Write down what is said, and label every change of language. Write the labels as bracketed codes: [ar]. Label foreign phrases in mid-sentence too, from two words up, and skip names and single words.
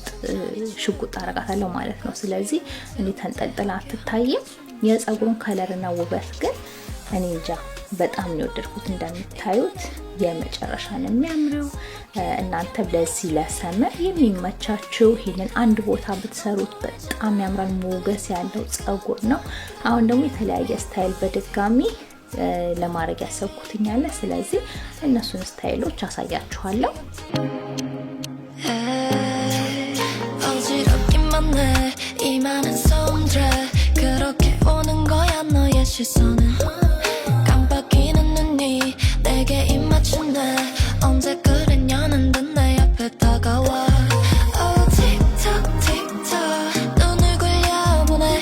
[am] ሽጉጥ አረጋታለሁ ማለት ነው። ስለዚህ እኔ ተንጠልጥላ አትታይም። የፀጉሩን ከለርና ውበት ግን እኔ እንጃ በጣም ነው የወደድኩት። እንደምታዩት የመጨረሻ ነው የሚያምረው። እናንተ ለዚህ ለሰመር የሚመቻችሁ ይሄንን አንድ ቦታ ብትሰሩት በጣም ያምራል። ሞገስ ያለው ፀጉር ነው። አሁን ደግሞ የተለያየ ስታይል በድጋሚ ለማድረግ ያሰብኩትኛለ። ስለዚህ እነሱን ስታይሎች አሳያችኋለሁ። [ko] 언제 그랬냐는 듯 내 앞에 다가와 틱톡틱톡 눈을 굴려보내